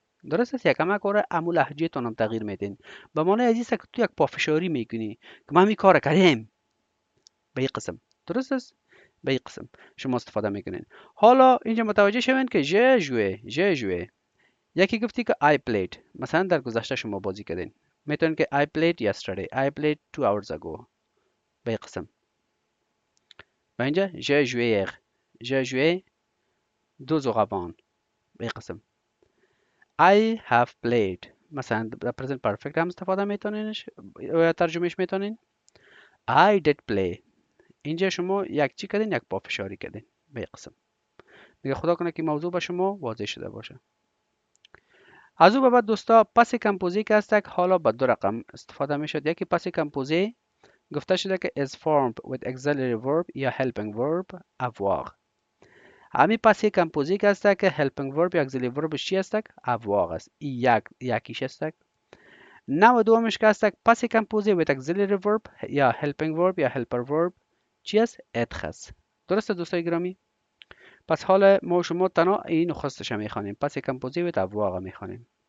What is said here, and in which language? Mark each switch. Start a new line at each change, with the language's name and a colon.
Persian: درست است؟ یکم کار امو لهجه تانم تغییر میدین. به معنی عزیز که تو یک پافشاری میکنی که ما همین کار کردیم به این قسم. درست است؟ به این قسم شما استفاده میکنین. حالا اینجا متوجه شوین که ژ ژوئ یکی گفتی که I played، مثلا در گذشته شما بازی کردین، میتونین که
English: I played yesterday، I played 2 hours ago
Persian: به این قسم.
French: و اینجا j'ai joué hier، j'ai joué 2 jours avant
Persian: به این قسم. I have played، مثلا در present perfect هم استفاده میتونینش و ترجمهش میتونین.
English: I did play،
Persian: اینجا شما یک چی کردین، یک پافشاری کردین به این قسم. دیگه خدا کنه که موضوع به شما واضح شده باشه. از او به بعد دوستا پس کمپوزی که هست که حالا با 2 رقم استفاده میشد. یکی پس کمپوزی گفته شده که is formed with auxiliary verb یا helping verb avoir. همین پس کمپوزی که هست که helping verb یا auxiliary verb چی هست؟ avoir است. این یکیش است. نوع دومش که هست پس کمپوزی with auxiliary verb یا helping verb یا helper verb چی است؟ être است. درسته دوستای گرامی؟ پس حالا ما شما تنها این نخستش میخوانیم، پس کمپوزی و avoir میخوانیم.